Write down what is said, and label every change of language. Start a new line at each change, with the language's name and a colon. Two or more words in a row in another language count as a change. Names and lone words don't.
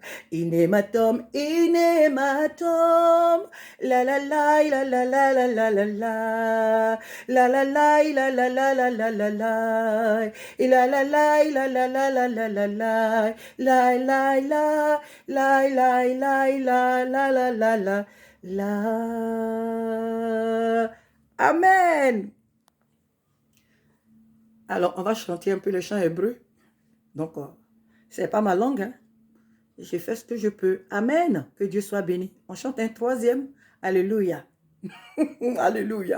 French: Inematom, inematom, la la la la la la la la la la, la la la la la la la la la la, la la la la la la la la la la, la la la la la la la la la la la la. Amen. Alors, on va chanter un peu le chant hébreu. Donc, c'est pas ma langue, hein. J'ai fait ce que je peux. Amen. Que Dieu soit béni. On chante un troisième. Alléluia. Alléluia.